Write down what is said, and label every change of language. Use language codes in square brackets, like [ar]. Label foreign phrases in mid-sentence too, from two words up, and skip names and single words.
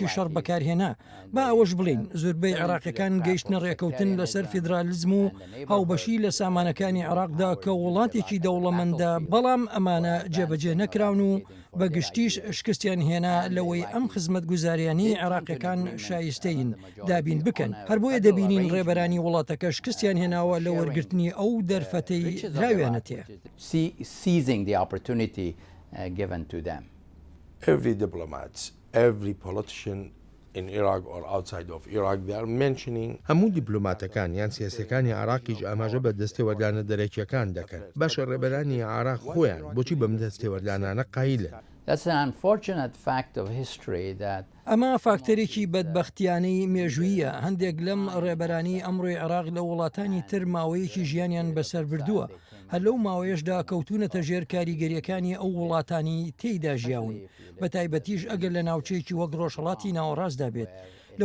[ckb] شەڕ بەکارهێنا با ئەوەش بڵین زۆربەی عێراقیەکان گەیشتنە ڕێکەوتن لەسەر فیدرالیزم و هاوبەشی لە سامانەکانی عێراقدا کە وڵاتێکی دەوڵەمەندە بەڵام ئەمانە جێبەجێ نەکراون و بەگشتیش شکستیان هێنا لەوەی ئەم خزمەت گوزاریانی عێراقیەکان شایستەین دابین بکەن هەر بۆیە دەبینین ڕێبەرانی وڵاتەکە شکستیان هێناوە لە وەرگرتنی ئەو دەرفەتەی دراویانەتێ. [en] Seizing the opportunity given to them. Every diplomat, every politician in Iraq or outside of Iraq, they are mentioning. [ckb] هەموو دیپلۆماتەکان یان سیاسەکانی عێراقیش ئاماژە بە دەستێوەردانە دەرەکیەکان دەکەن باشە ڕێبەرانی عێراق خۆیان بۆچی بەم دەستێوەردانانە قایلن؟ [en] That's an unfortunate fact of history that [ckb] ئەمە فاکتەرێکی بەدبەختیانەی مێژوویە هەندێک لەم ڕێبەرانی ئەمڕۆی عێراق لە وڵاتانی تر ماوەیەکی ژیانیان بەسەر بردووە هەر لەو ماوەیەشدا کەوتونەتە ژێر کاریگەریەکانی ئەو وڵاتانی تێیدا ژیاون بە تایبەتیش ئەگەر لە ناوچەیەکی وەک ڕۆژهەڵاتی ناوەڕاستدا بێت لە